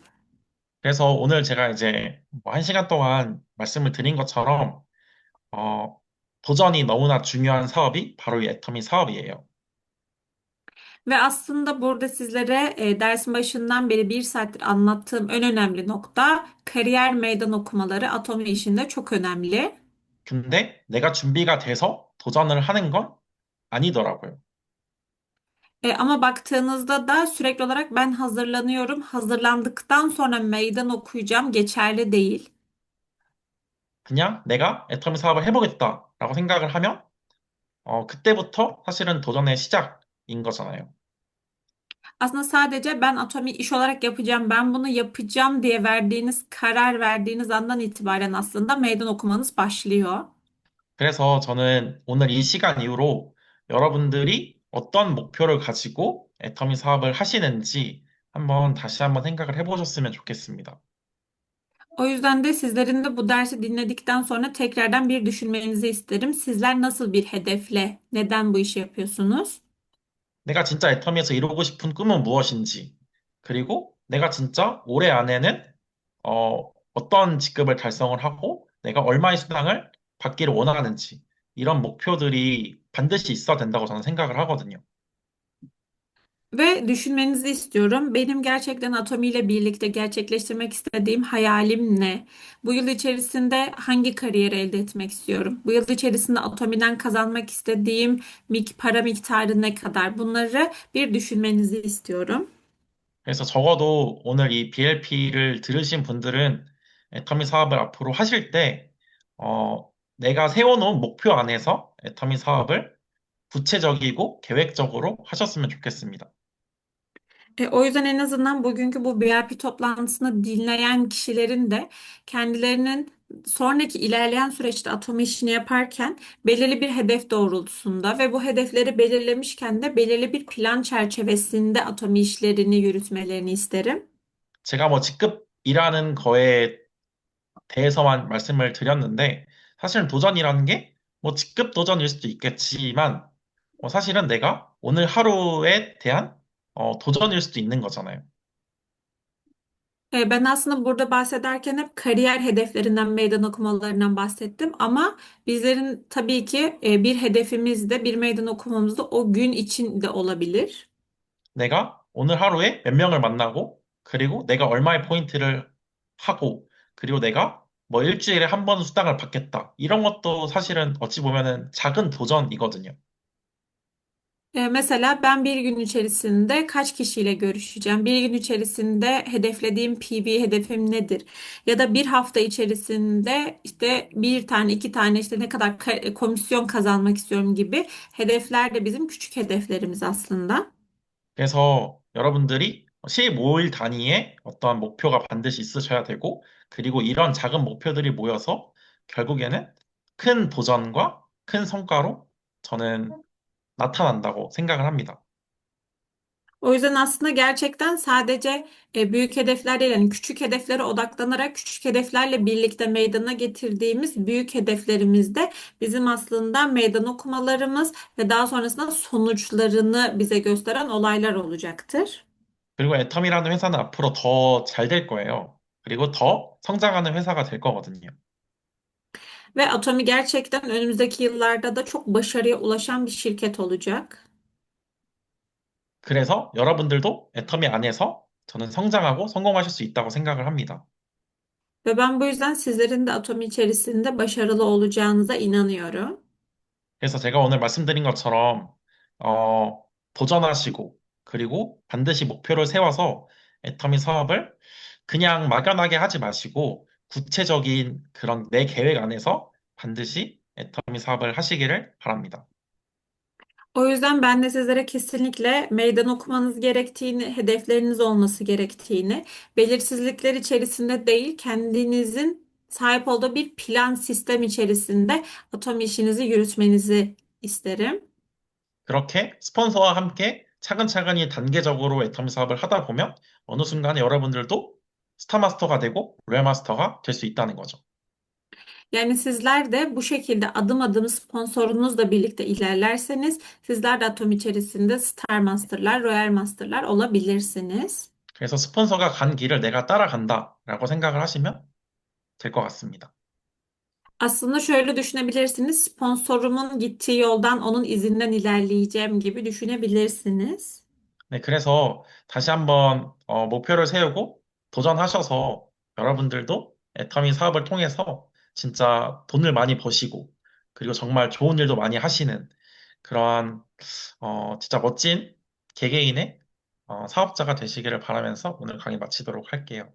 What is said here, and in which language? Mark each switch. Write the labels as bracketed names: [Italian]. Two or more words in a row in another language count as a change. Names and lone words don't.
[Korean] 그래서 오늘 제가 이제 뭐한 시간 동안 말씀을 드린 것처럼 어, 도전이 너무나 중요한 사업이 바로 이 애터미 사업이에요. [Turkish] Ve aslında burada sizlere dersin başından beri bir saattir anlattığım en önemli nokta kariyer meydan okumaları Atomi işinde çok önemli. [Korean] 근데 내가 준비가 돼서 도전을 하는 건 아니더라고요. [Turkish] Ama baktığınızda da sürekli olarak ben hazırlanıyorum, hazırlandıktan sonra meydan okuyacağım geçerli değil. [Korean] 그냥 내가 애터미 사업을 해보겠다라고 생각을 하면 그때부터 사실은 도전의 시작인 거잖아요. [Turkish] Aslında sadece ben Atomi iş olarak yapacağım, ben bunu yapacağım diye verdiğiniz karar verdiğiniz andan itibaren aslında meydan okumanız başlıyor. [Korean] 그래서 저는 오늘 이 시간 이후로 여러분들이 어떤 목표를 가지고 애터미 사업을 하시는지 다시 한번 생각을 해보셨으면 좋겠습니다. [Turkish] O yüzden de sizlerin de bu dersi dinledikten sonra tekrardan bir düşünmenizi isterim. Sizler nasıl bir hedefle, neden bu işi yapıyorsunuz? [Korean] 내가 진짜 애터미에서 이루고 싶은 꿈은 무엇인지, 그리고 내가 진짜 올해 안에는 어떤 직급을 달성을 하고 내가 얼마의 수당을 받기를 원하는지, 이런 목표들이 반드시 있어야 된다고 저는 생각을 하거든요. [Turkish] Ve düşünmenizi istiyorum. Benim gerçekten Atomi ile birlikte gerçekleştirmek istediğim hayalim ne? Bu yıl içerisinde hangi kariyeri elde etmek istiyorum? Bu yıl içerisinde Atomi'den kazanmak istediğim para miktarı ne kadar? Bunları bir düşünmenizi istiyorum. [Korean] 그래서 적어도 오늘 이 BLP를 들으신 분들은 애터미 사업을 앞으로 하실 때, 내가 세워놓은 목표 안에서 애터미 사업을 구체적이고 계획적으로 하셨으면 좋겠습니다. [Turkish] O yüzden en azından bugünkü bu BRP toplantısını dinleyen kişilerin de kendilerinin sonraki ilerleyen süreçte Atomi işini yaparken belirli bir hedef doğrultusunda ve bu hedefleri belirlemişken de belirli bir plan çerçevesinde Atomi işlerini yürütmelerini isterim. [Korean] 제가 뭐 직급이라는 거에 대해서만 말씀을 드렸는데, 사실은 도전이라는 게 뭐 직급 도전일 수도 있겠지만, 사실은 내가 오늘 하루에 대한 도전일 수도 있는 거잖아요. [Turkish] Ben aslında burada bahsederken hep kariyer hedeflerinden, meydan okumalarından bahsettim ama bizlerin tabii ki bir hedefimiz de bir meydan okumamız da o gün için de olabilir. [Korean] 내가 오늘 하루에 몇 명을 만나고, 그리고 내가 얼마의 포인트를 하고, 그리고 내가 뭐 일주일에 한 번 수당을 받겠다. 이런 것도 사실은 어찌 보면은 작은 도전이거든요. [Turkish] Mesela ben bir gün içerisinde kaç kişiyle görüşeceğim? Bir gün içerisinde hedeflediğim PV hedefim nedir? Ya da bir hafta içerisinde işte bir tane, iki tane işte ne kadar komisyon kazanmak istiyorum gibi hedefler de bizim küçük hedeflerimiz aslında. [Korean] 그래서 여러분들이 15일 단위의 어떠한 목표가 반드시 있으셔야 되고, 그리고 이런 작은 목표들이 모여서 결국에는 큰 도전과 큰 성과로 저는 나타난다고 생각을 합니다. [Turkish] O yüzden aslında gerçekten sadece büyük hedefler değil, yani küçük hedeflere odaklanarak küçük hedeflerle birlikte meydana getirdiğimiz büyük hedeflerimizde bizim aslında meydan okumalarımız ve daha sonrasında sonuçlarını bize gösteren olaylar olacaktır. [Korean] 그리고 애텀이라는 회사는 앞으로 더 잘 될 거예요. 그리고 더 성장하는 회사가 될 거거든요. [Turkish] Ve Atomi gerçekten önümüzdeki yıllarda da çok başarıya ulaşan bir şirket olacak. [Korean] 그래서 여러분들도 애터미 안에서 저는 성장하고 성공하실 수 있다고 생각을 합니다. [Turkish] Ve ben bu yüzden sizlerin de Atomi içerisinde başarılı olacağınıza inanıyorum. [Korean] 그래서 제가 오늘 말씀드린 것처럼, 도전하시고, 그리고 반드시 목표를 세워서 애터미 사업을 그냥 막연하게 하지 마시고, 구체적인 그런 내 계획 안에서 반드시 애터미 사업을 하시기를 바랍니다. [Turkish] O yüzden ben de sizlere kesinlikle meydan okumanız gerektiğini, hedefleriniz olması gerektiğini, belirsizlikler içerisinde değil, kendinizin sahip olduğu bir plan sistem içerisinde atom işinizi yürütmenizi isterim. [Korean] 그렇게 스폰서와 함께 차근차근히 단계적으로 애터미 사업을 하다 보면 어느 순간에 여러분들도 스타마스터가 되고 로얄마스터가 될 수 있다는 거죠. [Turkish] Yani sizler de bu şekilde adım adım sponsorunuzla birlikte ilerlerseniz sizler de atom içerisinde Star Master'lar, Royal Master'lar olabilirsiniz. [Korean] 그래서 스폰서가 간 길을 내가 따라간다라고 생각을 하시면 될 것 같습니다. [Turkish] Aslında şöyle düşünebilirsiniz. Sponsorumun gittiği yoldan onun izinden ilerleyeceğim gibi düşünebilirsiniz. [Korean] 네, 그래서 다시 한번 목표를 세우고 도전하셔서 여러분들도 애터미 사업을 통해서 진짜 돈을 많이 버시고 그리고 정말 좋은 일도 많이 하시는 그러한 진짜 멋진 개개인의 사업자가 되시기를 바라면서 오늘 강의 마치도록 할게요.